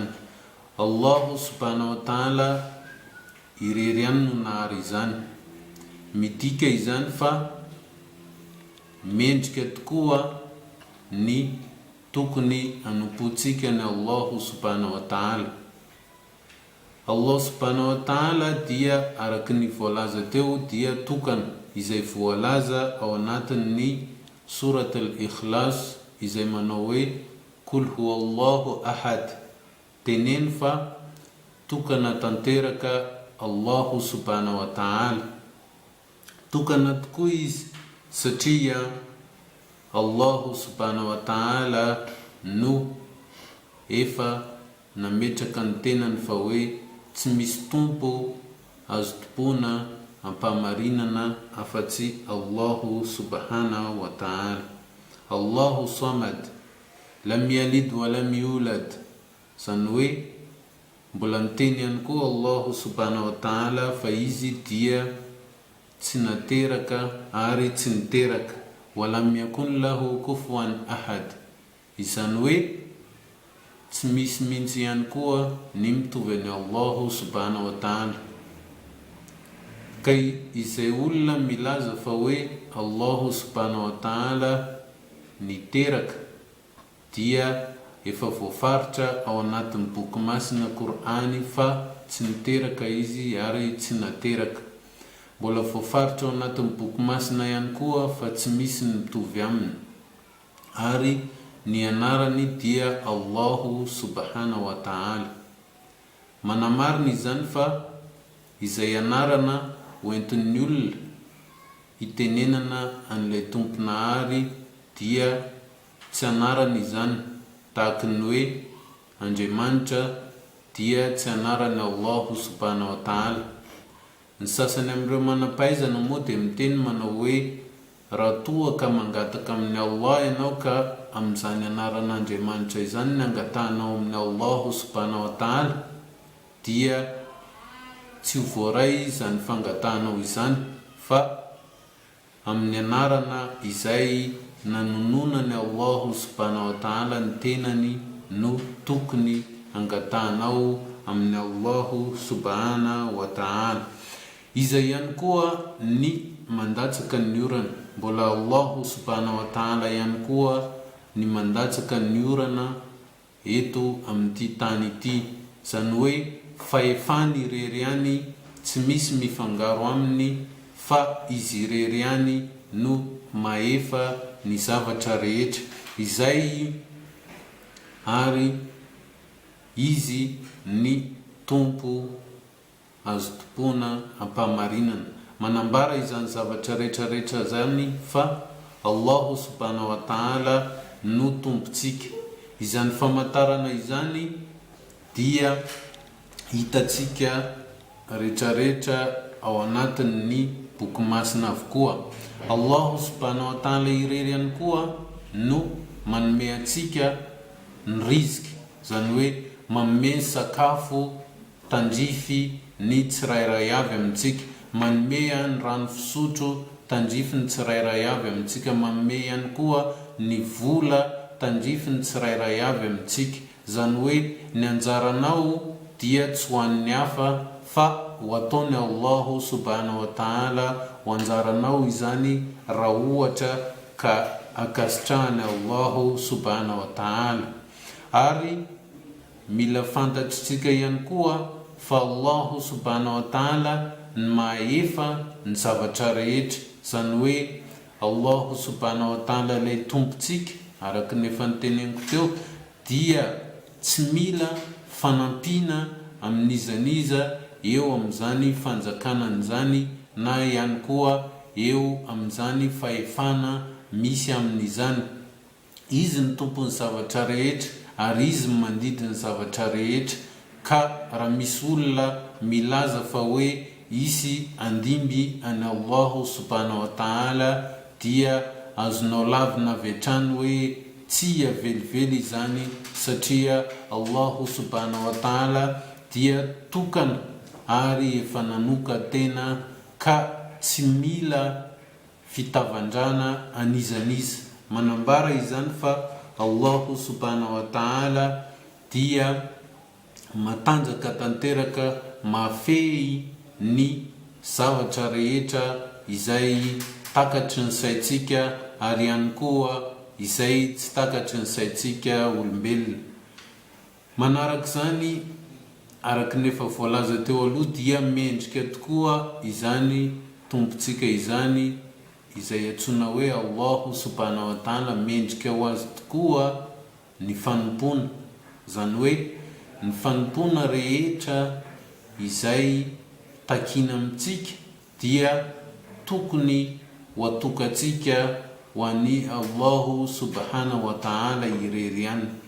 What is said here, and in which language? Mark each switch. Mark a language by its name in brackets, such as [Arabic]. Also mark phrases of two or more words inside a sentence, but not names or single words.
[Arabic] الله سبحانه وتعالى [Malagasy] irery ihany no nahary izany. Midika izany fa mendrika tokoa ny tokony hanompontsika ny [Arabic] الله سبحانه وتعالى. الله سبحانه وتعالى [Malagasy] dia araky ny voalaza teo dia tokana, izay voalaza ao anatin'ny surat al-Ikhlas izay manao hoe [Arabic] قل هو الله أحد. [Malagasy] Teneny fa tokana tanteraka [Arabic] الله سبحانه وتعالى. [Malagasy] Tokana tokoa izy satria [Arabic] الله سبحانه وتعالى [Malagasy] no efa nametraka ny tenany fa hoe tsy misy tompo azo tompona ampamarinana afa-tsy [Arabic] الله سبحانه وتعالى. الله الصمد، لم يلد ولم يولد. [Malagasy] Zany hoe mbola miteny ihany koa [Arabic] الله سبحانه وتعالى [Malagasy] fa izy dia tsy nateraka ary tsy niteraka. [Arabic] ولم يكن له كفوا أحد. [Malagasy] Izany hoe tsy misy mihitsy ihany koa ny mitovy ny [Arabic] الله سبحانه وتعالى. [Malagasy] Kay izay olona milaza fa hoe [Arabic] الله سبحانه وتعالى [Malagasy] niteraka dia efa voafaritra ao anatin'ny boky masina Qur'ani fa tsy niteraka izy ary tsy nateraka. Mbola voafaritra ao anatin'ny boky masina ihany koa fa tsy misy ny mitovy aminy, ary ny anarany dia [Arabic] الله سبحانه وتعالى. [Malagasy] Manamarina izany fa izay anarana hoentin'ny olona itenenana an'ilay tomponahary dia tsy anarany izany, tahaka ny hoe Andriamanitra dia tsy anarany [Arabic] الله سبحانه وتعالى. [Malagasy] Ny sasany amin'ireo manam-pahaizana moa dia miteny manao hoe raha toa ka mangataka amin'ny Allah ianao ka amin'izany anaran'Andriamanitra izany ny angatahanao amin'ny [Arabic] الله سبحانه وتعالى, [Malagasy] dia tsy voaray izany fangatahanao izany fa amin'ny anarana izay nanononany [Arabic] الله سبحانه وتعالى [Malagasy] ny tenany no tokony angatahanao amin'ny [Arabic] الله سبحانه وتعالى. [Malagasy] Izay ihany koa ny mandatsaka ny orana, mbola [Arabic] الله سبحانه وتعالى [Malagasy] ihany koa ny mandatsaka ny orana eto amin'ity tany ity, zany hoe fahefany irery ihany, tsy misy mifangaro aminy fa izy irery ihany no maefa ny zavatra rehetra izay, ary izy ny tompo azo tompona ampamarinana. Manambara izany zavatra rehetrarehetra zany fa [Arabic] الله سبحانه وتعالى [Malagasy] no tompontsika. Izany famantarana izany dia hitatsika rehetrarehetra ao anatin'ny boky masina avokoa. [Arabic] الله سبحانه وتعالى [Malagasy] irery ihany koa no manome atsika ny rizky, zany hoe manome sakafo tandrify ny tsirairay avy amintsika, manome ny rano fisotro tandrify ny tsirairay avy amintsika, manome ihany koa ny vola tandrify ny tsirairay avy amintsika. Zany hoe ny anjaranao dia tsy ho an'ny hafa fa ho ataony [Arabic] الله سبحانه وتعالى [Malagasy] ho anjaranao izany raha ohatra ka akasitrahany [Arabic] الله سبحانه وتعالى. [Malagasy] Ary mila fantatritsika ihany koa fa [Arabic] الله سبحانه وتعالى [Malagasy] ny maefa ny zavatra rehetra, zany hoe [Arabic] الله سبحانه وتعالى [Malagasy] ilay tompontsika, araka ny efa niteneniko teo, dia tsy mila fanampiana amin'izaniza eo amin'izany fanjakanany zany, na ihany koa eo amin'izany fahefana misy amin'izany. Izy ny tompony zavatra rehetra ary izy mandidi ny zavatra rehetra. Ka raha misy olona milaza fa hoe isy andimby any [Arabic] الله سبحانه وتعالى, [Malagasy] dia azonao lavina avy hatrany hoe tsy avelively izany, satria [Arabic] الله سبحانه وتعالى [Malagasy] dia tokana ary efa nanoka tena ka tsy mila fitavandrana anizaniza. Manambara izany fa [Arabic] الله سبحانه وتعالى [Malagasy] dia matanjaka tanteraka, mafehy ny zavatra rehetra izay takatry ny saitsika ary ihany koa izay tsy takatry ny saitsika olombelona. Manaraka izany, araka nefa voalaza teo aloha, dia mendrika tokoa izany tompontsika izany izay antsoina hoe [Arabic] الله سبحانه وتعالى, [Malagasy] mendrika ho azy tokoa ny fanompona, zany hoe ny fanompona rehetra izay takina amintsika dia tokony ho atokantsika ho an'ny [Arabic] الله سبحانه وتعالى [Malagasy] irery ihany.